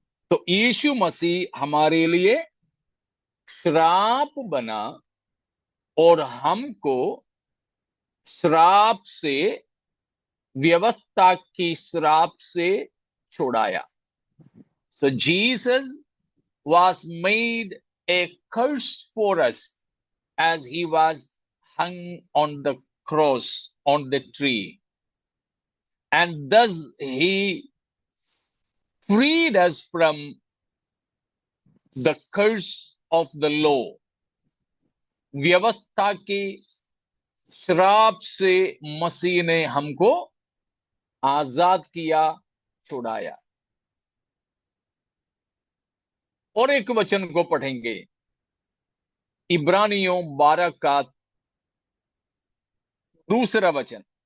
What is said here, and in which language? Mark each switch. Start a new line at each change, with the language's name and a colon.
Hindi: तो यीशु मसीह हमारे लिए श्राप बना और हमको श्राप से, व्यवस्था की श्राप से छुड़ाया।
English: so Jesus was made a curse for us as he was hung on the cross, on the tree, and thus he freed us from the curse of the law,
Hindi: व्यवस्था की श्राप से मसीह ने हमको आजाद किया, छुड़ाया। और एक वचन को पढ़ेंगे, इब्रानियों 12 का दूसरा वचन।